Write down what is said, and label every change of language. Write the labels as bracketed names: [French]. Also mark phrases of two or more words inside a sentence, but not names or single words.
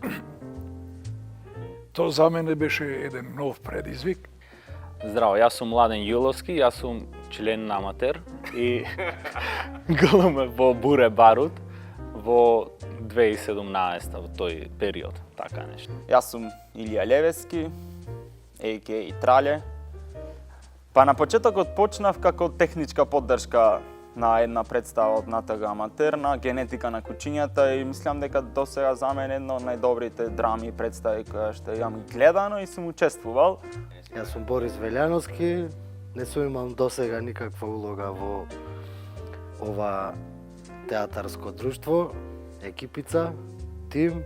[Macedonian] Тоа за мене беше еден нов предизвик. Здраво, јас сум Младен Јуловски, јас сум член на Аматер и глуме во Буре Барут во 2017 во тој период, така нешто. Јас сум Илија Левески, a.k.a. Трале. Па на почетокот почнав како техничка поддршка на една представа од НАТГ Аматер на генетика на кучињата и мислам дека досега за мене едно од најдобрите драми и представи која што јам и гледано и сум учествувал. Јас сум Борис Велјановски, не сум имал досега никаква улога во ова театарско друштво, екипица, тим.